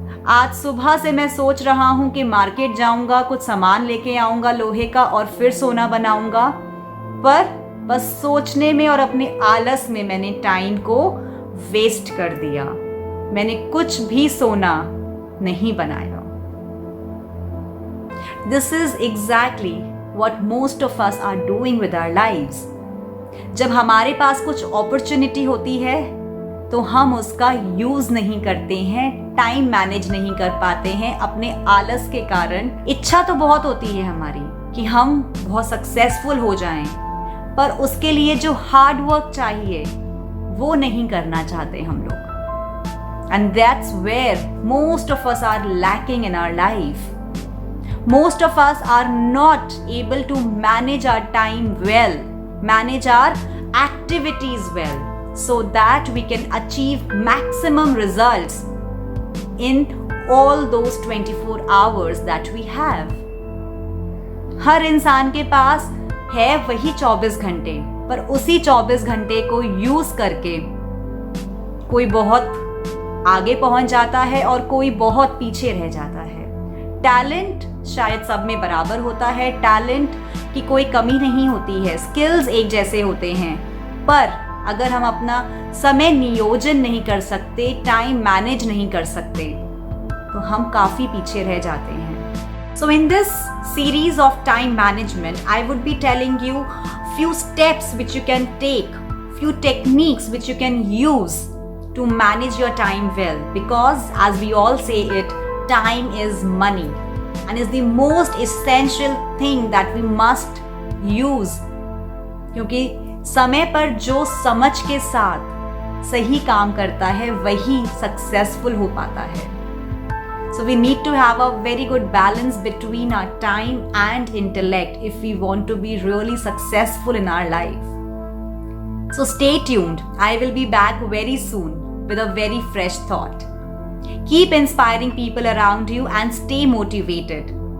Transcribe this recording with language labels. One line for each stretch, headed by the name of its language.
Hindi: आज सुबह से मैं सोच रहा हूं कि मार्केट जाऊंगा, कुछ सामान लेके आऊंगा लोहे का और फिर सोना बनाऊंगा, पर बस सोचने में और अपने आलस में मैंने टाइम को वेस्ट कर दिया, मैंने कुछ भी सोना नहीं बनाया।
English: This is exactly what most of us are doing with our lives.
Hindi: जब हमारे पास कुछ अपॉर्चुनिटी होती है तो हम उसका यूज नहीं करते हैं, टाइम मैनेज नहीं कर पाते हैं अपने आलस के कारण। इच्छा तो बहुत होती है हमारी कि हम बहुत सक्सेसफुल हो जाएं, पर उसके लिए जो हार्ड वर्क चाहिए वो नहीं करना चाहते हम लोग।
English: And that's where most of us are lacking in our life. Most of us are not able to manage our time well, manage our activities well, so that we can achieve maximum results in all those 24 hours that we have.
Hindi: हर इंसान के पास है वही 24 घंटे, पर उसी 24 घंटे को use करके कोई बहुत आगे पहुंच जाता है और कोई बहुत पीछे रह जाता है। टैलेंट शायद सब में बराबर होता है, टैलेंट की कोई कमी नहीं होती है, स्किल्स एक जैसे होते हैं, पर अगर हम अपना समय नियोजन नहीं कर सकते, टाइम मैनेज नहीं कर सकते, तो हम काफी पीछे रह जाते हैं।
English: so in this series of time management I would be telling you few steps which you can take, few techniques which you can use to manage your time well, because as we all say it, time is money and is the most essential thing that we must use,
Hindi: क्योंकि समय पर जो समझ के साथ सही काम करता है वही सक्सेसफुल हो पाता है.
English: So we need to have a very good balance between our time and intellect if we want to be really successful in our life. So stay tuned. I will be back very soon with a very fresh thought. Keep inspiring people around you and stay motivated.